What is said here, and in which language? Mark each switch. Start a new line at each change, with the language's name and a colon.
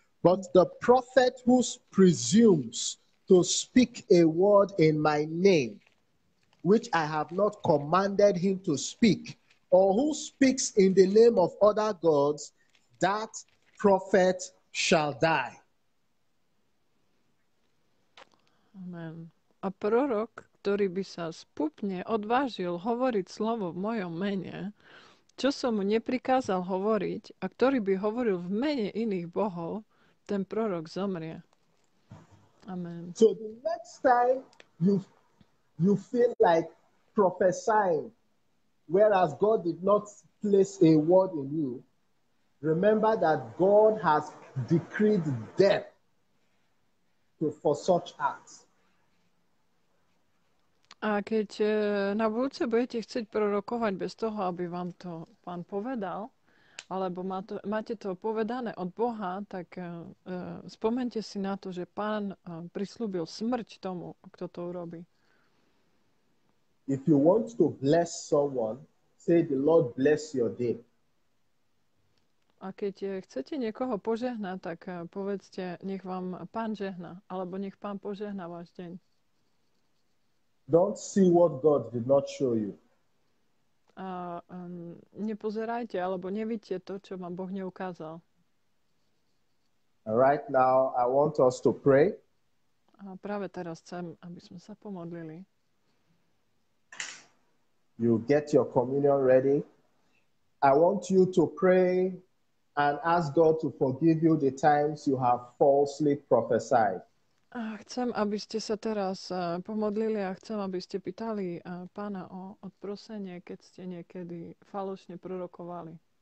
English: But the prophet who presumes to speak a word in my name, which I have not commanded him to speak, or who speaks in the name of other gods, that prophet shall die. Amen.
Slovak: A prorok, ktorý by sa spupne odvážil hovoriť slovo v mojom mene, čo som mu neprikázal hovoriť, a ktorý by hovoril v mene iných bohov, ten prorok zomrie. Amen.
English: So the next time you feel like prophesying, whereas God did not place a word in you, remember that God has decreed death for such acts.
Slovak: A keď na budúce budete chcieť prorokovať bez toho, aby vám to Pán povedal, alebo máte to povedané od Boha, tak spomente si na to, že Pán prislúbil smrť tomu, kto to urobí.
English: If you want to bless someone, say the Lord bless your day.
Slovak: A keď chcete niekoho požehnať, tak povedzte, nech vám Pán žehná, alebo nech Pán požehná váš deň.
English: Don't see what God did not show you.
Slovak: A nepozerajte, alebo nevidíte to, čo vám Boh neukázal.
English: And right now, I want us to pray.
Slovak: A práve teraz chcem, aby sme sa pomodlili.
English: You get your communion ready. I want you to pray and ask God to forgive you the times you have falsely prophesied.
Slovak: A chcem, aby ste sa teraz pomodlili a chcem, aby ste pýtali Pána o odprosenie, keď ste niekedy falošne prorokovali.